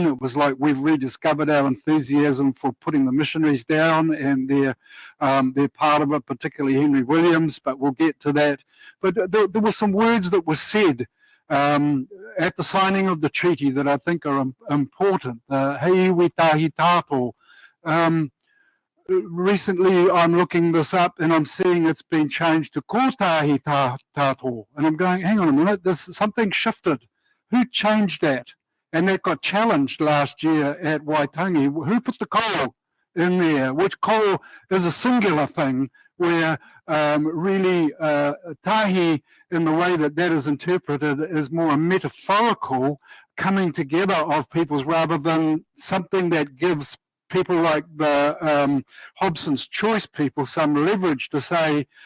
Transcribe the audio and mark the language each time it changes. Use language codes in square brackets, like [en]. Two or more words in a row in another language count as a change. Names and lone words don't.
[en] It was like we've rediscovered our enthusiasm for putting the missionaries down, and they're part of it, particularly Henry Williams, but we'll get to that. But there were some words that were said at the signing of the treaty that I think are important. [mi] Hei iwi tahi tātou. [en] Recently, I'm looking this up and I'm seeing it's been changed to [mi] ko tahi tātou. [en] And I'm going, hang on a minute, something shifted. Who changed that? And that got challenged last year at Waitangi. Who put the ko in there? Which ko is a singular thing where really tahi, in the way that is interpreted, is more a metaphorical coming together of peoples rather than something that gives people like the Hobson's choice people some leverage to say